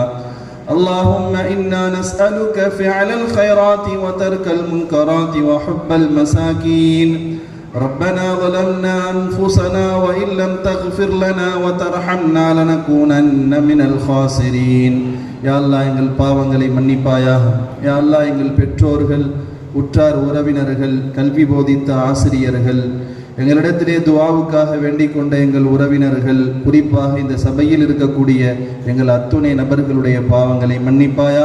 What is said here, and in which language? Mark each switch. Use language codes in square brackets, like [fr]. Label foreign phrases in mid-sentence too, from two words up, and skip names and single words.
[ar] اللهم إنا نسألك فعل الخيرات وترك المنكرات وحب المساكين. ربنا ظلمنا أنفسنا وإن لم تغفر لنا وترحمنا لنكونن من الخاسرين. يا الله [ta] எங்கள் பாவங்களை மன்னிப்பாயாக. [ar] يا الله [ta] எங்கள் பெற்றோர்கள், உற்றார் உறவினர்கள், கல்வி போதித்த ஆசிரியர்கள், எங்களிடத்திலே துஆவுக்காக வேண்டிக் கொண்ட எங்கள் உறவினர்கள், குறிப்பாக இந்த சபையில் இருக்கக்கூடிய எங்கள் அத்துணை நபர்களுடைய பாவங்களை மன்னிப்பாயாக.